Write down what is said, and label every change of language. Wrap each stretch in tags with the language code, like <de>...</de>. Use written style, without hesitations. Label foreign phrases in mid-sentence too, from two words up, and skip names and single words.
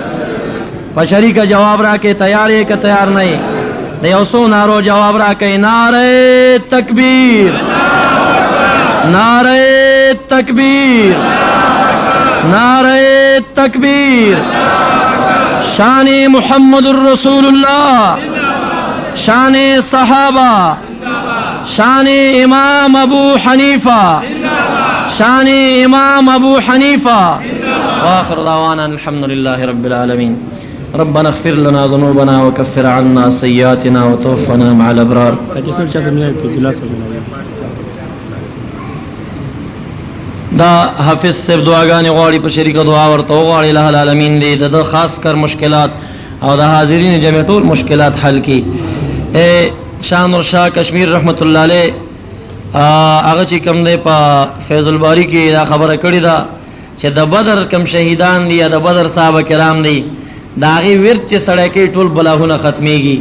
<ps>په شریکه جواب راکې تیار یې که تیار نه یې؟ د یو څو نارو جواب راکې نعره تکبیر، نعره تکبیر، نعره تکبیر.</ps> <ur>شان محمد الرسول اللہ، شان صحابہ، شان امام ابو حنیفہ، شان امام ابو حنیفہ.</ur> <ar>واخر دعوانا الحمد لله رب العالمين. ربنا اغفر لنا ذنوبنا وكفر عنا سيئاتنا وتوفنا مع الابرار.</ar> <ps>دا حافظ صاحب دعاګانې غواړي په شریکه دعا ورته وغواړي</ps> <ar>الہ العالمین</ar> <ps>دې د خاص کر مشکلات او د حاضرین جمع ټول مشکلات حل کړي. شاه نور شاه کشمیر رحمت الله علیه هغه چې کوم دی په فیض الباری کې دا خبره کړې ده چې د بدر کم شهیدان دي یا د بدر صحابه کرام دي دا غي ورت چې سړی کې ټول بلاهونه ختميږي.</ps>